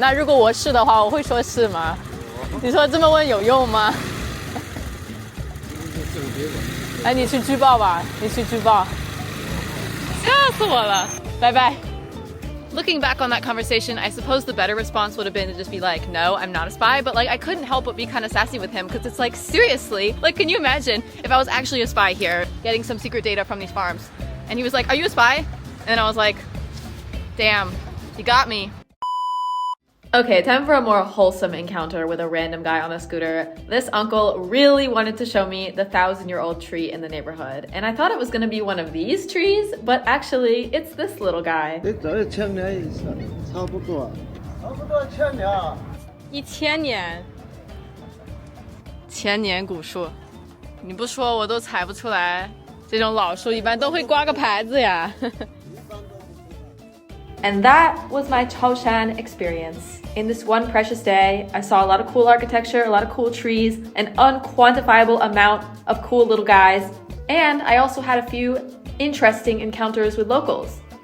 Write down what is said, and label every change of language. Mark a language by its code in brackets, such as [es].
[zh] 那如果我是的话，我会说是吗？你说这么问有用吗？不是正别吧？哎，你去举报吧，你去举报。吓死我了！拜拜。 [en] Looking back on that conversation, I suppose the better response would have been to just be like, no, I'm not a spy. But like, I couldn't help but be kind of sassy with him because it's like, seriously? Like, can you imagine if I was actually a spy here getting some secret data from these farms? And he was like, are you a spy? And I was like, damn, you got me. Okay, time for a more wholesome encounter with a random guy on a scooter. This uncle really wanted to show me the 1,000-year-old tree in the neighborhood. And I thought it was gonna be one of these trees, but actually it's this little guy. [zh] 1000年以上，差不多1000年。 1000年，1000年古树，你不说我都猜不出来。这种老树一般都会挂个牌子呀。 [en] And that was my Chaoshan experience. In this one precious day, I saw a lot of cool architecture, a lot of cool trees, an unquantifiable amount of cool little guys, and I also had a few interesting encounters with locals.